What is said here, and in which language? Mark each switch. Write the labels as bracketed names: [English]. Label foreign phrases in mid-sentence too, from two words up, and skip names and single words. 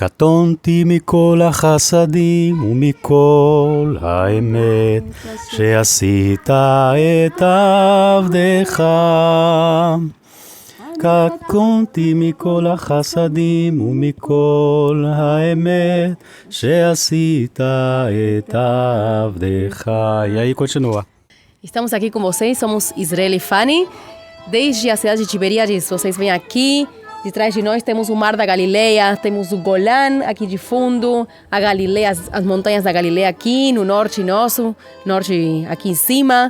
[Hebrew] קטונתי מכל החסדים ומכל האמת שעשית את עבדך. קטונתי מכל החסדים ומכל האמת שעשית את עבדך. [Portuguese] E aí continua. Estamos aqui com vocês, somos Israel e Fanny. Desde a cidade de Tiberíades, vocês vêm aqui. De trás de nós temos o Mar da Galileia, temos o Golã aqui de fundo, a Galileia, as montanhas da Galileia aqui no norte nosso, norte aqui em cima.